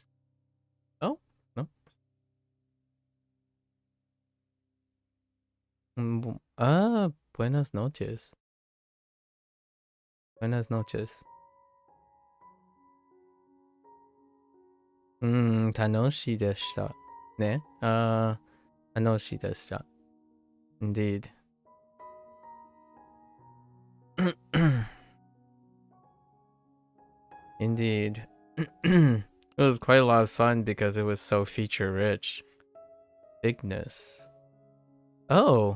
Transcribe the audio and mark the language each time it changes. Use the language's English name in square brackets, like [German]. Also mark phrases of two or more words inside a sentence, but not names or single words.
[English] Oh, no. [Spanish] Buenas noches. Buenas noches. [Japanese] 楽しかったです. Ne? 楽しかったです. [English] Indeed. Indeed. It was quite a lot of fun because it was so feature rich. Bigness. Oh.